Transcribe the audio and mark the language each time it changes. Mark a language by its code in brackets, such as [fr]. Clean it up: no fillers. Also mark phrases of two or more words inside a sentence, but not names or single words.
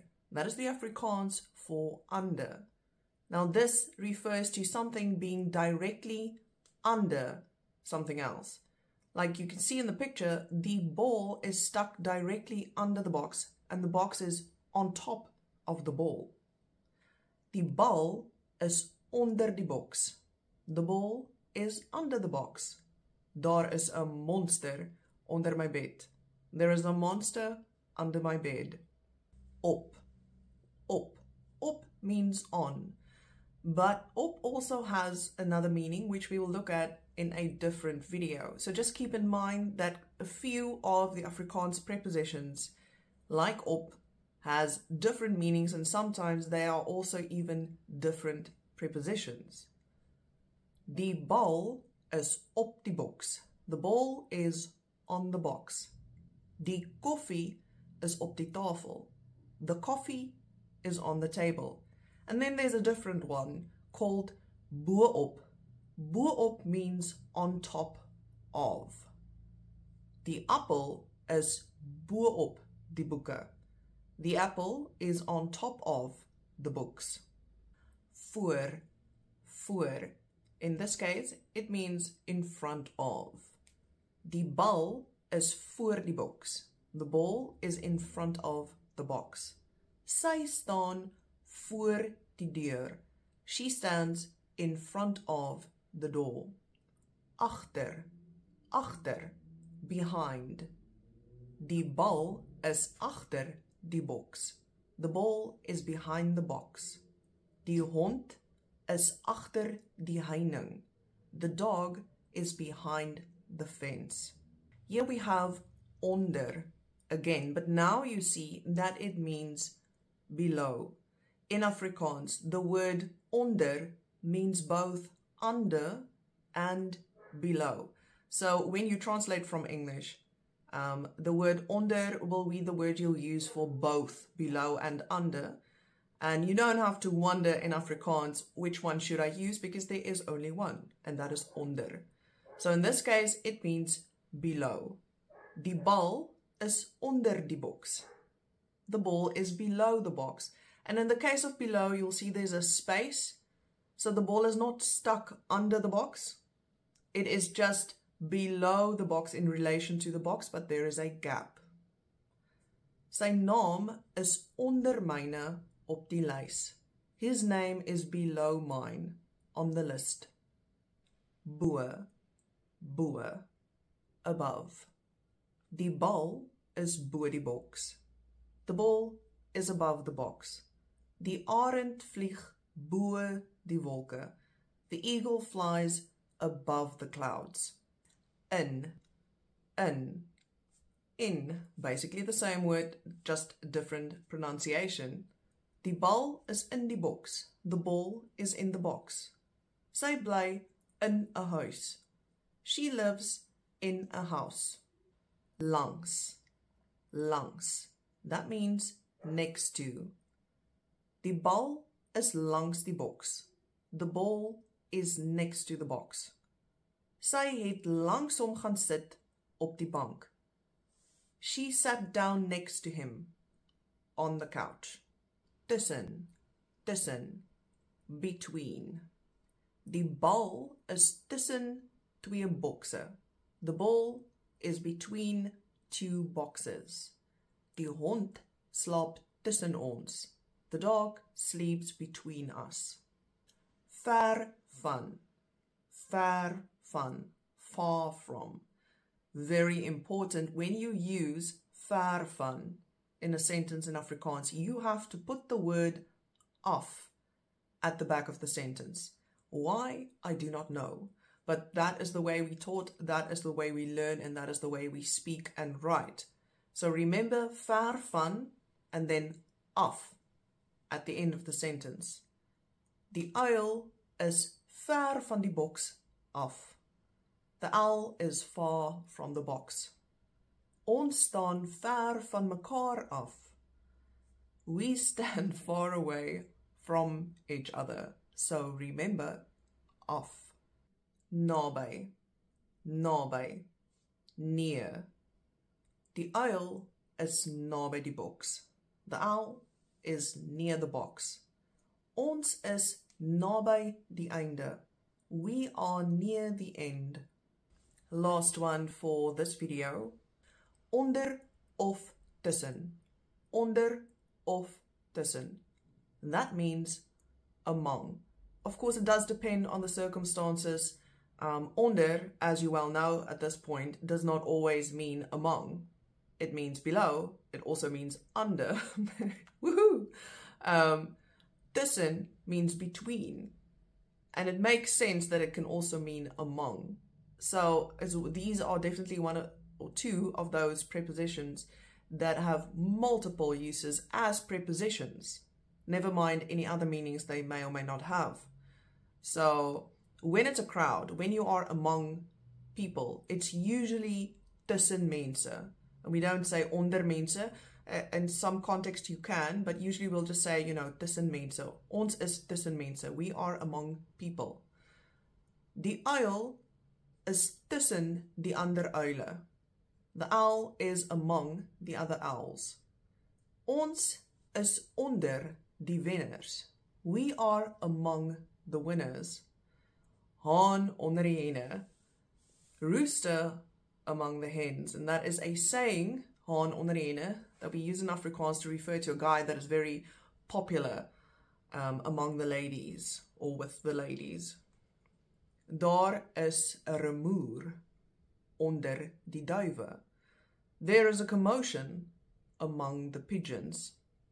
[en] That is the Afrikaans for under. Now this refers to something being directly under something else. Like you can see in the picture, the ball is stuck directly under the box and the box is on top of the ball. [af] Die bal is onder die box. [en] The ball is under the box. [af] Daar is 'n monster onder my bed. [en] There is a monster under my bed. [af] Op. Op. [en] Op means on. But op also has another meaning which we will look at in a different video. So just keep in mind that a few of the Afrikaans prepositions, like op, has different meanings and sometimes they are also even different prepositions. [af] Die bal is op die box. [en] The ball is on the box. [af] Die koffie is op die tafel. [en] The coffee is on the table. And then there's a different one called bo-op. Bo-op means on top of. [af] Die appel is bo-op die boeke. [en] The apple is on top of the books. [af] Voor, voor. [en] In this case, it means in front of. [af] Die bal is voor die box. [en] The ball is in front of the box. [af] Sy staan voor die deur. [en] She stands in front of the door. [af] Agter, agter, behind. Die bal is agter die box. [en] The ball is behind the box. [af] Die hond is agter die heining. [en] The dog is behind the fence. Here we have onder again, but now you see that it means below. In Afrikaans, the word onder means both under and below. So when you translate from English, the word onder will be the word you'll use for both below and under. And you don't have to wonder in Afrikaans which one should I use because there is only one, and that is onder. So in this case, it means below. [af] Die bal is onder die box. [en] The ball is below the box. And in the case of below, you'll see there's a space. So the ball is not stuck under the box. It is just below the box in relation to the box, but there is a gap. [af] Sy naam is onder myne op die lys. [en] His name is below mine on the list. [af] Bo, bo, above. Die bal is bo die box. [en] The ball is above the box. [af] Die arend vlieg bo die wolke. [en] The eagle flies above the clouds. In, basically the same word, just different pronunciation. [af] Die bal is in die box. [en] The ball is in the box. [af] Sy bly in 'n huis. [en] She lives in a house. [af] Langs, langs. [en] That means next to. [af] Die bal is langs die box. [en] The ball is next to the box. [af] Sy het langs hom gaan sit op die bank. [en] She sat down next to him on the couch. [af] Tussen, tussen, between. Die bal is tussen twee bokse. [en] The ball is between two boxes. [af] Die hond slaap tussen ons. [en] The dog sleeps between us. [af] Ver van, ver van, [en] far from. Very important when you use [af] ver van [en] in a sentence in Afrikaans, you have to put the word af at the back of the sentence. Why? I do not know. But that is the way we taught, that is the way we learn, and that is the way we speak and write. So remember [af] ver van [en] and then af. at the end of the sentence. [af] Die uil is ver van die boks af. [en] The owl is far from the box. [af] Ons staan ver van mekaar af. [en] We stand far away from each other. So remember, [af] af. Naby, naby, near. Die uil is naby die boks. [en] The owl is near the box. [af] Ons is naby die einde. [en] We are near the end. Last one for this video. [af] Onder of tussen. Onder of tussen. [en] That means among. Of course, it does depend on the circumstances. Onder, as you well know at this point, does not always mean among. It means below. It also means under. Woohoo! Tussen means between. And it makes sense that it can also mean among. So these are definitely one or two of those prepositions that have multiple uses as prepositions. Never mind any other meanings they may or may not have. So when it's a crowd, when you are among people, it's usually [af] tussen mense. [en] And we don't say [af] onder mense. [en] In some context you can, but usually we'll just say, [af] tussen mense. Ons is tussen mense. [en] We are among people. [af] Die uil is tussen die ander uile. [en] The owl is among the other owls. [af] Ons is onder die wenners. [en] We are among the winners. [af] Haan onder die henne. [en] Rooster among the hens. And that is a saying, [af] haan onder die henne, [en] that we use in Afrikaans to refer to a guy that is very popular among the ladies or with the ladies. [af] Daar is 'n rumoer onder die duwe. [en] There is a commotion among the pigeons.